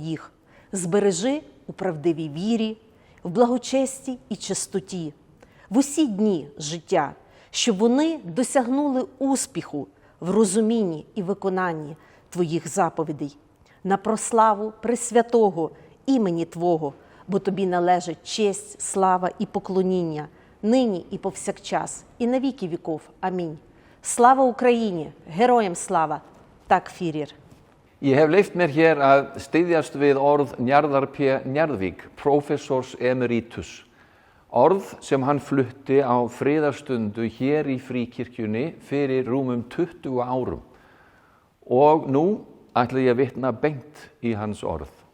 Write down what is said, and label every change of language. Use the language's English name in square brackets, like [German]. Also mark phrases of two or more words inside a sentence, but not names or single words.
[Ukrainian] їх, збережи у правдивій вірі, в благочесті і чистоті, в усі дні життя, щоб вони досягнули успіху в розумінні і виконанні Твоїх заповідей, на прославу пресвятого імені Твого, бо Тобі належить честь, слава і поклоніння, нині і повсякчас, і на віки віков. Амінь. Слава Україні! Героям слава! Так, [Icelandic] Fyrir. Ég hef leyft mér hér að styðjast við orð Njarðar P. Njarðvík, prófessors emeritus. Orð sem hann flutti á friðarstundu hér í Fríkirkjunni fyrir rúmum 20 árum. Og nú ætla ég að vitna beint í hans orð.